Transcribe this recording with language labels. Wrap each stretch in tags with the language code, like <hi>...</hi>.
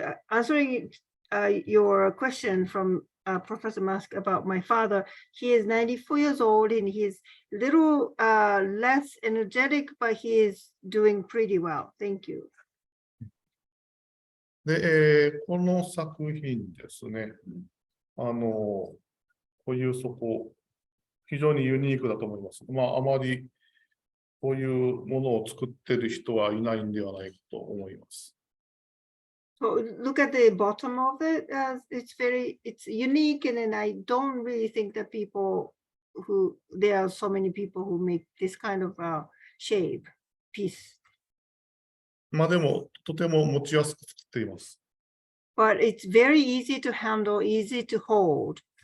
<en>Answering your question from Professor Maske about my father, he is 94 years old and he's a little less energetic, but he is doing pretty well. Thank you.</en> <ja>で、この作品ですね、こういう非常にユニークだと思います。まあ、あまりこういうものを作っている人はいないんではないかと思います。</ja> <en>So look at the bottom of it. It's unique, and then I don't really think that there are so many people who make this kind of shape piece.</en> <ja>まあでも、とても持ちやすく作っています。</ja> <en>But it's very easy to handle, easy to hold.</en>